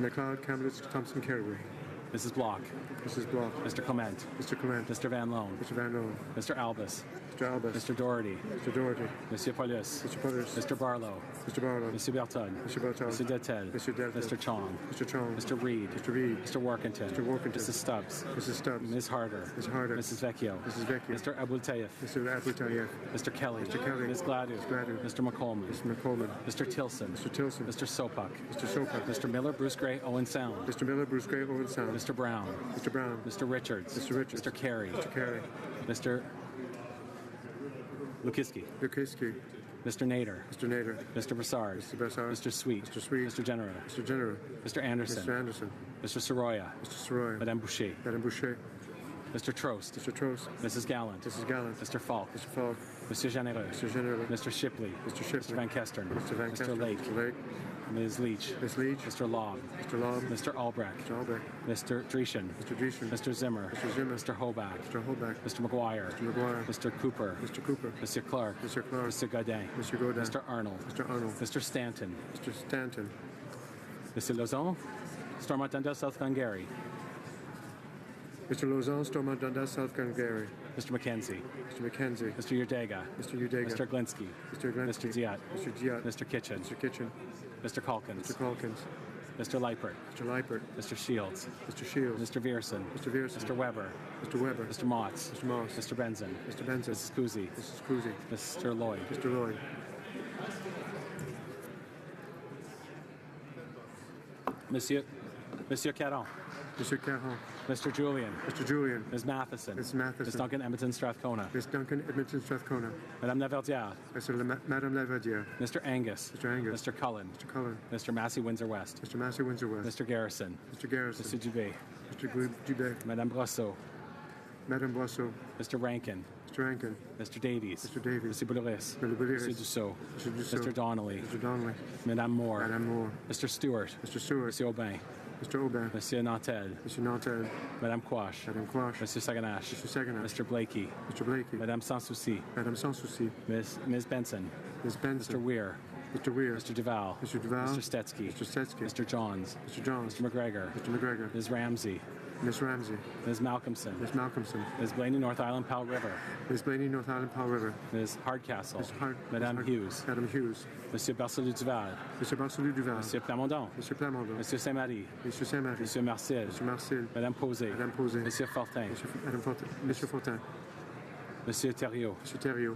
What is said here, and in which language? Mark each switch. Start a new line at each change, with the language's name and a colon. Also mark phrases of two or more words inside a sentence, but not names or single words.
English: Mrs. Block. Mr. Clement. Mr. Van Loan. Mr. Albus. Mr. Doherty. Monsieur Paulus. Mr. Barlow. Monsieur Berton. Monsieur Detel. Mr. Chong. Mr. Reed. Mr. Workington. Mrs. Stubbs. Ms. Harder. Mrs. Vecchio. Mr. Abultayev. Mr. Kelly. Ms. Gladu. Mr. McColman. Mr. Tilson. Mr. Sopak. Mr. Miller, Bruce Gray, Owen Sound. Mr. Brown. Mr. Richards. Mr. Carey. Mr. Lukiski. Mr. Nader. Mr. Broussard. Mr. Sweet. Mr. Genera. Mr. Anderson. Mr. Soroya. Madame Boucher. Mr. Trost. Mrs. Gallant. Mr. Falk. Mr. Genereux. Mr. Shipley. Mr. Van Kestern. Mr. Lake. Ms. Leach. Mr. Lobb. Mr. Albrecht. Mr. Dreeshen. Mr. Zimmer. Mr. Hoback. Mr. McGuire. Mr. Cooper. Mr. Clark. Mr. Godin. Mr. Arnold. Mr. Stanton. Mr. Lauzon. Stormont Dundas, South Glengarry. Mr. McKenzie. Mr. Yurdega. Mr. Glinsky. Mr. Diat. Mr. Kitchen. Mr. Calkins. Mr. Leipert. Mr. Shields. Mr. Vierson. Mr. Weber. Mr. Motz. Mr. Benson. Mrs. Kuzi. Mr. Lloyd. Monsieur Caron. Mr. Julian. Ms. Matheson. Ms. Duncan Edmonton Strathcona. Madame Laverdiere. Mr. Angus. Mr. Cullen. Mr. Massey Windsor West. Mr. Garrison. Mr. Dubé. Madame Brosseau. Mr. Rankin. Mr. Davies. Mr. Boulris. Mr. Dussault. Mr. Donnelly. Madame Moore. Mr. Stewart. Monsieur Aubin. Monsieur Nantel. Madame Quash. Monsieur Saganache. Mr. Blakey. Madame Sanssouci. Ms. Benson. Mr. Weir. Mr. Duval. Mr. Stetsky. Mr. Johns. Mr. McGregor. Ms. Ramsey. Ms. Malcolmson. Ms. Blaney, North Island, Powell River. Ms. Hardcastle. Madame Hughes. Monsieur Barcelou Duval. Monsieur Plamondon. Monsieur Saint-Marie. Monsieur Marcel. Madame Posé. Monsieur Fortin. Monsieur Thériault.